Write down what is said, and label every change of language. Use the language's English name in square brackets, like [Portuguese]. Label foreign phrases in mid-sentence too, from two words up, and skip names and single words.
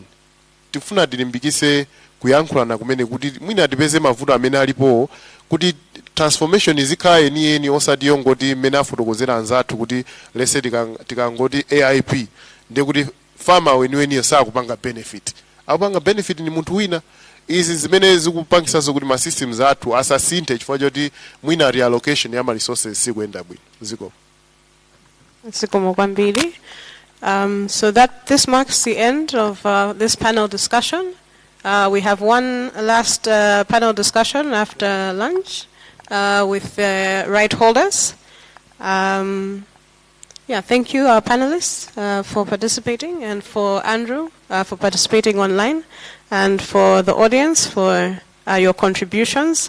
[Nyanja] Tifuna tilimbikise kuyankhulana kumene kuti mwina tipeze mavuto amene alipo kuti transformation izikhala yeniyeni osati yongoti mmene afotokozera anzathu kuti lese tikangoti AIP ndiye kuti farmer weniweni sakupanga benefit. Akupanga benefit ni munthu wina. Izi zimene zikupangisanso kuti ma systems athu asasinthe chifukwa choti mwina reallocation ya ma resources sikuyenda bwino. Ziko. Zikomo kwambiri. [English] So this marks the end of this panel discussion. We have one last panel discussion after lunch with the right holders. Thank you, our panelists, for participating, and for Andrew for participating online, and for the audience for your contributions.